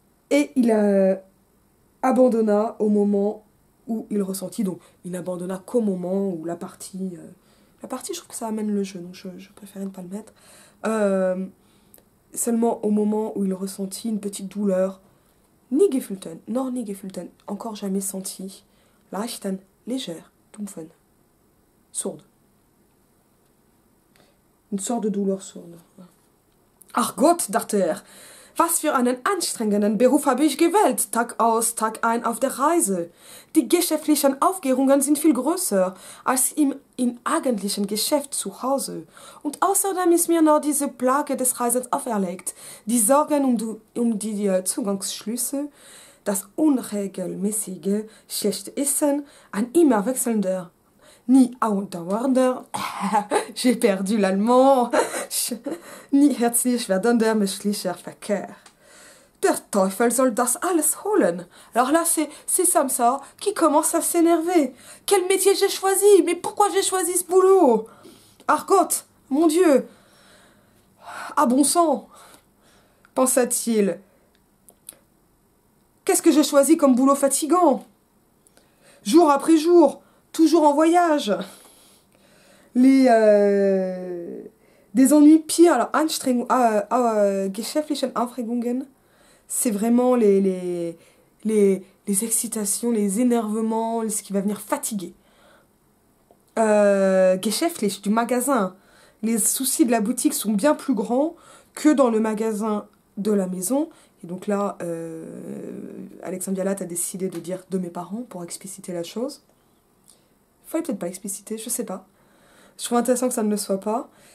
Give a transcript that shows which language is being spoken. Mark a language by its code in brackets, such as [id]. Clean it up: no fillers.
[fr] Et il abandonna au moment où il ressentit, donc il n'abandonna qu'au moment où la partie, je trouve que ça amène le jeu, donc je préférais ne pas le mettre, seulement au moment où il ressentit une petite douleur, [de] nie gefühlten, [fr] encore jamais senti, [de] leichten, [fr] légère, [de] dumpfen, [fr] sourde. Une sorte de douleur sourde. [de] Ach Gott, dachte was für einen anstrengenden Beruf habe ich gewählt, Tag aus, Tag ein auf der Reise. Die geschäftlichen Aufgehungen sind viel größer als im eigentlichen Geschäft zu Hause. Und außerdem ist mir noch diese Plage des Reisens auferlegt, die Sorgen um die Zugangsschlüsse, das unregelmäßige schlechte Essen, ein immer wechselnder, nie andauernder, [fr] j'ai perdu l'allemand, [de] nie herzlich werdender menschlicher Verkehr. Der Teufel soll das alles holen. [fr] Alors là, c'est Samsa qui commence à s'énerver. Quel métier j'ai choisi? Mais pourquoi j'ai choisi ce boulot? Argot, mon Dieu. Ah bon sang, pensa-t-il. Qu'est-ce que j'ai choisi comme boulot fatigant? Jour après jour, toujours en voyage. Des ennuis pires. Alors, [de] geschäftlichen Aufregungen, [fr] c'est vraiment les excitations, les énervements, ce qui va venir fatiguer. Geschäftlich, du magasin. Les soucis de la boutique sont bien plus grands que dans le magasin de la maison. Et donc là, Alexandre Vialat a décidé de dire de mes parents pour expliciter la chose. Il fallait peut-être pas expliciter, je sais pas. Je trouve intéressant que ça ne le soit pas.